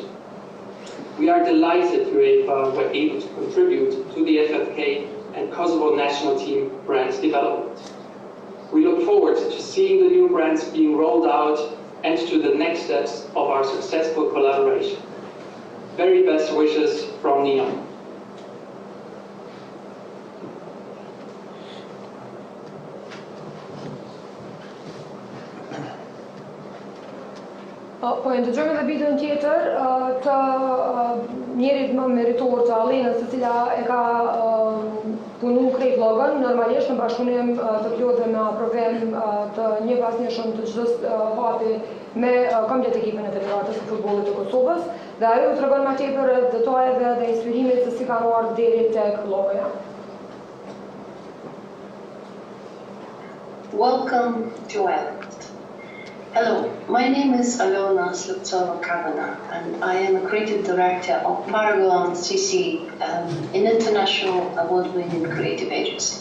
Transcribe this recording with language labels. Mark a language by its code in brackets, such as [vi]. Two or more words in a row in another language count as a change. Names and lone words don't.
[en] We are delighted UEFA were able to contribute to the FFK and Kosovo national team brand development. We look forward to seeing the new brands being rolled out and to the next steps of our successful collaboration. Very best wishes from Neon. [sq] Po e ndëgjojmë edhe videon tjetër të njerit më meritor të Allenës, e cila e ka punu krejt logon, normalisht në bashkëpunim të plotë me aprovim të një pas njëshëm të çdo hapi me komplet ekipin e Federatës së Futbollit të Kosovës, dhe ajo u tregon më tepër detajeve dhe inspirimit se si kanë ardhur deri tek logoja. [en] Welcome to Ireland. Hello, my name is Alona Sliptsova-Kavana, and I am a creative director of Paragon CC, an international award-winning creative agency.